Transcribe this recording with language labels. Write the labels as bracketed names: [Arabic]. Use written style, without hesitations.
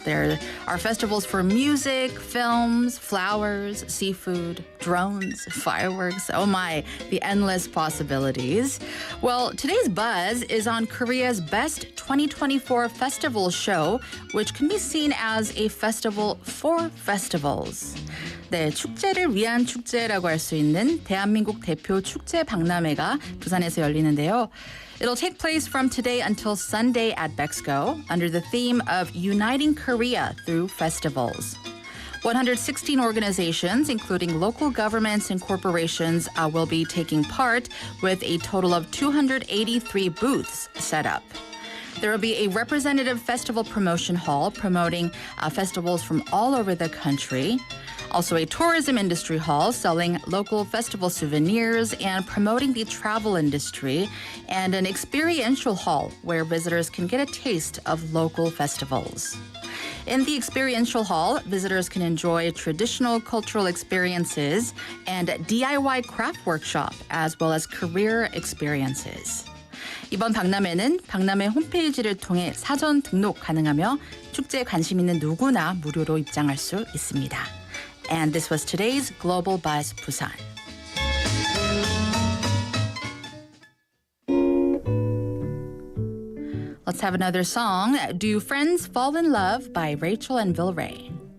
[English] There are festivals for music, films, flowers, seafood, drones, fireworks. Oh my, the endless possibilities. Well, today's buzz is on Korea's best 2024 festival show, which can be seen as a festival for festivals. [Korean] 네, 축제를 위한 축제라고 할 수 있는 대한민국 대표 축제 박람회가 부산에서 열리는데요. [English] It'll take place from today until Sunday at Bexco under the theme of Uniting Korea through Festivals. 116 organizations, including local governments and corporations, will be taking part with a total of 283 booths set up. There will be a representative festival promotion hall promoting festivals from all over the country. Also a tourism industry hall selling local festival souvenirs and promoting the travel industry, and an experiential hall where visitors can get a taste of local festivals. In the experiential hall, visitors can enjoy traditional cultural experiences and DIY craft workshop, as well as career experiences. [Korean] 이번 박람회는 박람회 홈페이지를 통해 사전 등록 가능하며 축제에 관심 있는 누구나 무료로 입장할 수 있습니다. [English] And this was today's Global Buzz Busan. Let's have another song, Do Friends Fall in Love by Rachel and Vilray.